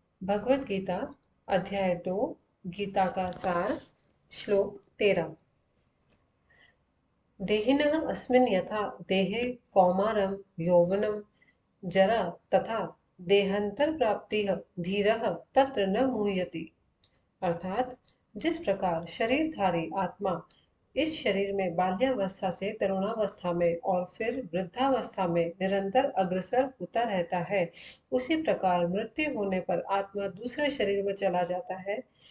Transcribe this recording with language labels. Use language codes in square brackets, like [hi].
[hi] भगवत गीता अध्याय 2 गीता का सार श्लोक 13। [sa] देहिनः अस्मिन् यथा देहे कौमारं यौवनं जरा तथा देहांतर प्राप्तिः धीरः तत्र न मुह्यति। [hi] अर्थात जिस प्रकार शरीरधारी आत्मा इस शरीर में बाल्यावस्था से तरुणावस्था में और फिर वृद्धावस्था में निरंतर अग्रसर होता रहता है, उसी प्रकार मृत्यु होने पर आत्मा दूसरे शरीर में चला जाता है।